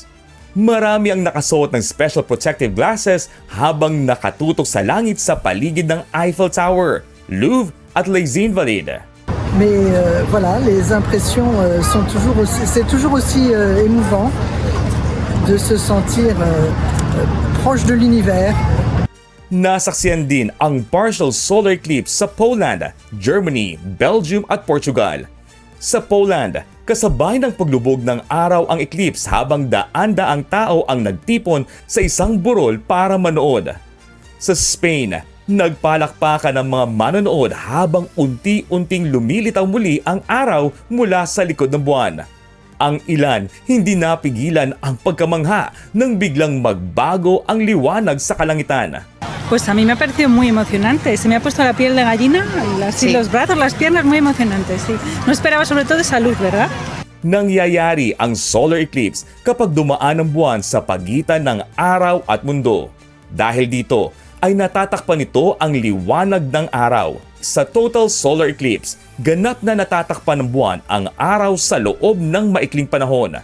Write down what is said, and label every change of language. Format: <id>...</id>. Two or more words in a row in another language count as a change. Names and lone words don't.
<tl>Marami ang nakasuot ng special protective glasses habang nakatutok sa langit sa paligid ng Eiffel Tower, Louvre at Les Invalides.</tl> <fr>Mais voilà, les impressions sont c'est toujours aussi émouvant de se sentir proche de l'univers.</fr> <tl>Nasaksihan din ang partial solar eclipse sa Poland, Germany, Belgium at Portugal. Sa Poland, kasabay ng paglubog ng araw ang eclipse habang daan-daang tao ang nagtipon sa isang burol para manood. Sa Spain, nagpalakpakan ng mga manonood habang unti-unting lumilitaw muli ang araw mula sa likod ng buwan. Ang ilan hindi napigilan ang pagkamangha nang biglang magbago ang liwanag sa kalangitan.</tl> <es>Pues a mí me ha parecido muy emocionante, se me ha puesto la piel de gallina, así los brazos, las piernas, muy emocionante, sí. No esperaba sobre todo esa luz, ¿verdad?</es> <tl>Nangyayari ang solar eclipse kapag dumaan ang buwan sa pagitan ng araw at mundo. Dahil dito, ay natatakpan nito ang liwanag ng araw. Sa total solar eclipse, ganap na natatakpan ng buwan ang araw sa loob ng maikling panahon.</tl>